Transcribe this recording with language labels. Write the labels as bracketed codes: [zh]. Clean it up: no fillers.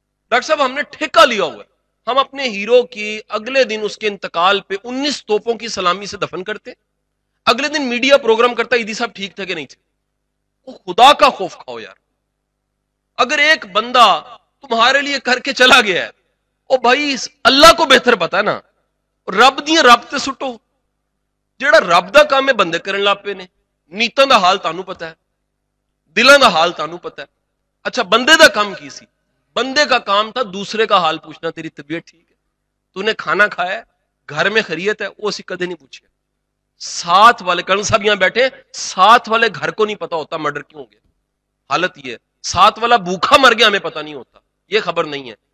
[ur] Doctor صاحب ہم نے ٹھیکہ لیا ہوا ہے، ہم اپنے ہیرو کی اگلے دن اس کے انتقال پہ 19 توپوں کی سلامی سے دفن کرتے، اگلے دن میڈیا پروگرام کرتا عیدی صاحب ٹھیک تھے کہ نہیں تھے. وہ خدا کا خوف کھاؤ یار. اگر ایک بندہ تمہارے لیے کر کے چلا گیا ہے، او بھائی اللہ کو بہتر پتا ہے نا، [pa] رب دیاں رب تے سٹو. جیڑا رب دا کام ہے بندے کرن لگ پے نے. نیتاں دا حال تانوں پتا ہے، دلاں دا حال تانوں پتا ہے. اچھا بندے دا کام کی سی؟ [ur] بندے کا کام تھا دوسرے کا حال پوچھنا، تیری طبیعت ٹھیک ہے، تو نے کھانا کھایا ہے، گھر میں خیریت ہے، [pa] وہ اسی کدے نہیں پوچھے. [ur] ساتھ والے کرن صاحب یہاں بیٹھے، ساتھ والے گھر کو نہیں پتا ہوتا مرڈر کیوں ہو گیا. حالت یہ ہے ساتھ والا بھوکھا مر گیا ہمیں پتہ نہیں ہوتا، یہ خبر نہیں ہے.